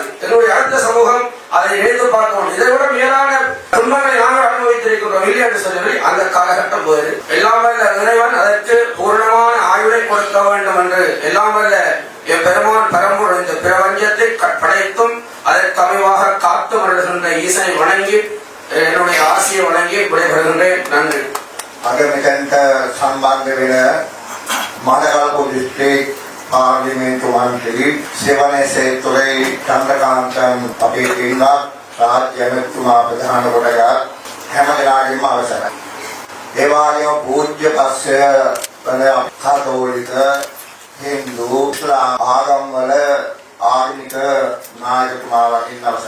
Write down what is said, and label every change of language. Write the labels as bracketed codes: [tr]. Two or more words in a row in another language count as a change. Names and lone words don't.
[ta] எங்களுடைய அடுத்த சமூகம் அதை நினைத்து பார்க்க இதை விட மேலான துன்பங்களை நாங்கள் அனுபவித்திருக்கின்றோம் இல்லை என்று சொல்லி அந்த காலகட்டம் போது எல்லாம் வல்ல இறைவன் அதற்கு பூர்ணமான ஆயுளை கொடுக்க வேண்டும் என்று எல்லாம் வல்ல என் பெருமான் பரம்பொருள் இந்த பிரபஞ்சத்தை படைத்தும் அதற்கு அமைவாக காத்து வருகின்ற ஈசனை வணங்கி என்னுடைய ஆசையை வணங்கி விடைபெறுகின்றேன். நன்றி. [si] අගමෙතන්ට සම්බන්ධ වෙන මඩකල්පු දිස්ත්‍රික් පාර්ලිමේන්තු මන්ත්‍රී සෙවනසේ තුරේ චන්ද්‍රකාන්තන් අපේ පින්වත් රාජ්‍ය ඇමතුමා ප්‍රධාන කොටගත් හැම දෙනාගේම අවසරයි. ඒ වගේම පූජ්‍ය පස්ය වන කතෝලික හින්දු ඉස්ලාම් ආගම්වල ආගමික නායකතුමාලාගෙන් අවසරයි.